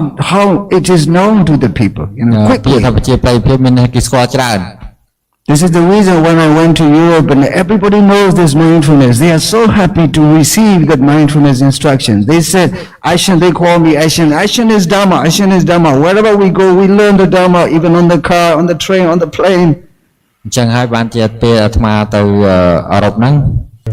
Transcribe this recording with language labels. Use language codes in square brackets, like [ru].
[en] How it is known to the people. You know, quickly. [km] ពាក្យថាប្រជាប្រិយភាពមានគេស្គាល់ច្រើន [en] This is the reason when I went to Europe and everybody knows this mindfulness. They are so happy to receive that mindfulness instructions. They said, Aishan, they call me Aishan. Aishan is Dhamma, Aishan is Dhamma. Wherever we go, we learn the Dhamma, even on the car, on the train, on the plane. [km] អញ្ចឹងហើយបានជាពេលអាត្មាទៅអឺរ៉ុបហ្នឹង